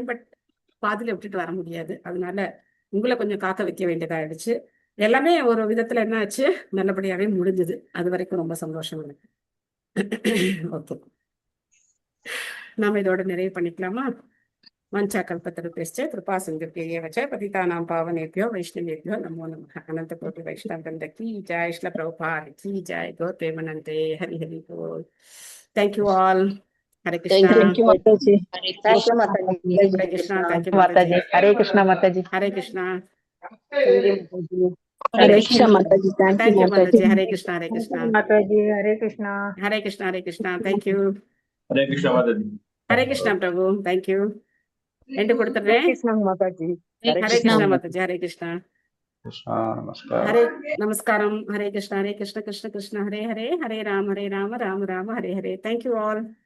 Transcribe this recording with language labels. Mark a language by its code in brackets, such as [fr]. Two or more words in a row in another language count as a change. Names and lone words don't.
[ta] பட் பாதியில விட்டுட்டு வர முடியாது, அதனால உங்களை கொஞ்சம் காக்க வைக்க வேண்டியதாயிடுச்சு. எல்லாமே ஒரு விதத்துல என்ன ஆச்சு, நல்லபடியாவே முடிஞ்சது. அது வரைக்கும் ரொம்ப சந்தோஷம் எனக்கு. ஓகே, நாம இதோட நிறைவு பண்ணிக்கலாமா? [sa] वाञ्छा कल्पतरुभ्यश्च कृपा सिन्धुभ्यैव च पतितानाम् பாவனேभ्यो वैष्णवेभ्यो नमो नमः. [hi] अनंत कोटि वैष्णव वृंद की जय, श्रील प्रभुपाद की जय, गौर प्रेमानंदे, हरि हरि बोल. [en] Thank you all. [hi] हरे कृष्णा. [en] Thank you, Mataji. [hi] हरे कृष्णा. [en] Thank you [hi] माताजी. हरे कृष्णा माताजी. हरे कृष्णा. हरे कृष्णा, माताजी. [en] Thank you [hi] माताजी. हरे कृष्णा. हरे कृष्णा. माताजी हरे कृष्णा. हरे कृष्णा. हरे कृष्णा. [en] Thank you. [hi] हरे कृष्णा माताजी. हरे कृष्णा प्रभु. [en] Thank you. एंड கொடுத்துறேன். [hi] कृष्णा माताजी. हरे कृष्णा माताजी. हरे कृष्णा. नमस्कार. हरे नमस्कारम. हरे कृष्णा. कृष्ण कृष्ण हरे हरे, हरे राम राम राम हरे हरे. [en] Thank you all.